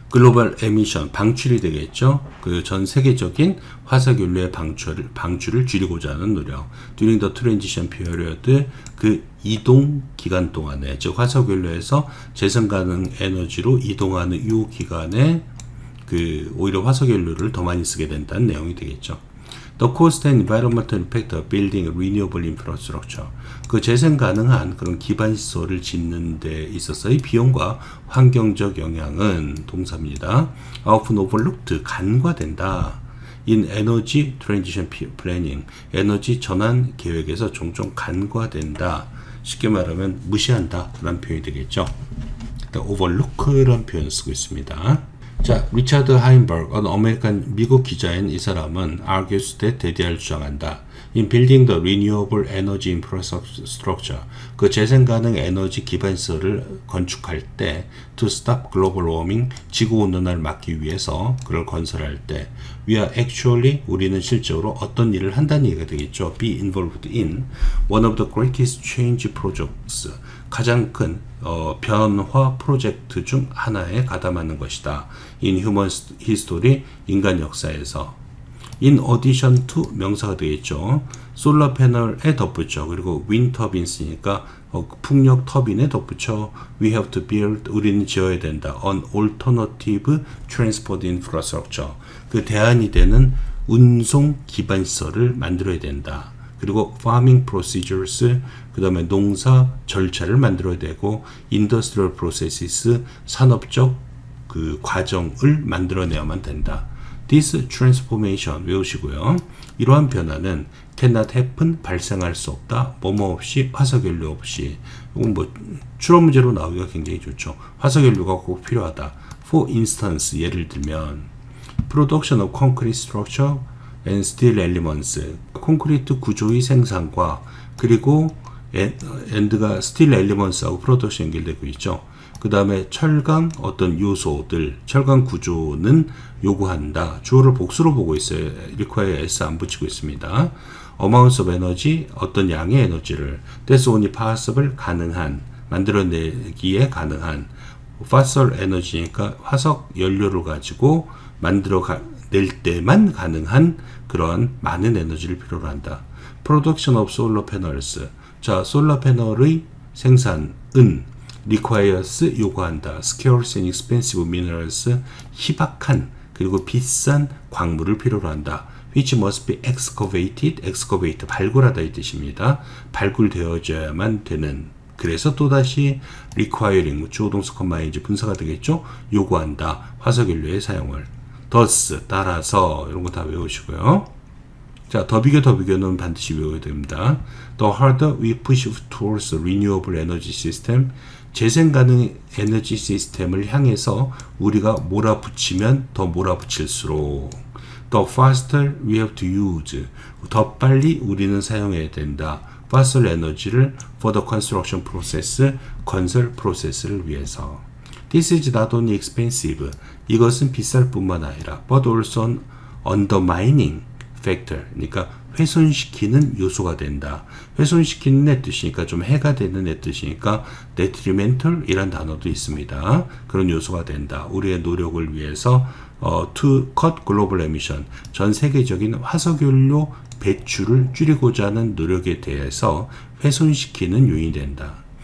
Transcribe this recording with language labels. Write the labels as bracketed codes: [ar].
[ko] 글로벌 에미션 방출이 되겠죠. 그 전 세계적인 화석연료의 방출을 줄이고자 하는 노력. [en] During the transition period [ko] 그 이동 기간 동안에 즉 화석연료에서 재생가능 에너지로 이동하는 이 기간에 그 오히려 화석연료를 더 많이 쓰게 된다는 내용이 되겠죠. [en] The cost and environmental impact of building renewable infrastructure. [ko] 그 재생 가능한 그런 기반 시설을 짓는 데 있어서의 비용과 환경적 영향은 동사입니다. [en] often overlooked [ko] 간과된다. [en] in energy transition planning. [ko] 에너지 전환 계획에서 종종 간과된다. 쉽게 말하면 무시한다. 라는 표현이 되겠죠. overlook라는 표현을 쓰고 있습니다. 자, 리차드 하인버그, 어메리칸 미국 기자인 이 사람은 argues that 대대할 주장한다. [en] In building the renewable energy infrastructure, [ko] 그 재생가능 에너지 기반시설을 건축할 때 [en] to stop global warming, [ko] 지구온난화를 막기 위해서 그걸 건설할 때 [en] we are actually, [ko] 우리는 실제로 어떤 일을 한다는 얘기가 되겠죠. [en] be involved in one of the greatest change projects, [ko] 가장 큰 변화 프로젝트 중 하나에 가담하는 것이다. [en] In human history, [ko] 인간 역사에서. [en] In addition to [ko] 명사가 되겠죠. 솔라 패널에 덧붙여. 그리고 wind turbines,니까 풍력 터빈에 덧붙여. [en] We have to build, [ko] 우리는 지어야 된다. [en] An alternative transport infrastructure. [ko] 그 대안이 되는 운송 기반 시설을 만들어야 된다. 그리고 farming procedures, 그 다음에 농사 절차를 만들어야 되고 industrial processes, 산업적 그 과정을 만들어내야만 된다. [en] This transformation [ko] 외우시고요. 이러한 변화는 [en] cannot happen, [ko] 발생할 수 없다. 뭐뭐 없이, 화석연료 없이. 이건 뭐 추론 문제로 나오기가 굉장히 좋죠. 화석연료가 꼭 필요하다. [en] For instance, 예를 들면 production of concrete structure and steel elements, [ko] 콘크리트 구조의 생산과 그리고 [en] and가 steel elements하고 production 연결되고 있죠. [ko] 그 다음에 철강 어떤 요소들, 철강 구조는 요구한다. 주어를 복수로 보고 있어요. require s 안 붙이고 있습니다. amounts of energy, 어떤 양의 에너지를, [en] that's only possible, [ko] 가능한, 만들어내기에 가능한, fossil energy니까 화석 연료를 가지고 낼 때만 가능한 그런 많은 에너지를 필요로 한다. production of solar panels, 자, 솔라 패널의 생산은 requires 요구한다. [en] scarce and expensive minerals, [ko] 희박한 그리고 비싼 광물을 필요로 한다. [en] which must be excavated, excavate [ko] 발굴하다 이 뜻입니다. 발굴되어져야만 되는. 그래서 또다시 requiring 주어동사 컴마인즈 분사가 되겠죠. 요구한다. 화석연료의 사용을. thus 따라서 이런 거 다 외우시고요. 자, 더 비교는 반드시 외워야 됩니다. [en] The harder we push towards renewable energy system, [ko] 재생 가능 에너지 시스템을 향해서 우리가 몰아붙이면 더 몰아붙일수록 [en] the faster we have to use, [ko] 더 빨리 우리는 사용해야 된다. [en] fossil 에너지를 for the construction process, [ko] 건설 프로세스를 위해서. [en] This is not only expensive, [ko] 이것은 비쌀 뿐만 아니라 [en] but also undermining factor, [ko] 그러니까 훼손시키는 요소가 된다. 훼손시키는 애 뜻이니까 좀 해가 되는 애 뜻이니까 detrimental 이란 단어도 있습니다. 그런 요소가 된다. 우리의 노력을 위해서 [en] to cut global emission, [ko] 전 세계적인 화석연료 배출을 줄이고자 하는 노력에 대해서 훼손시키는 요인이 된다.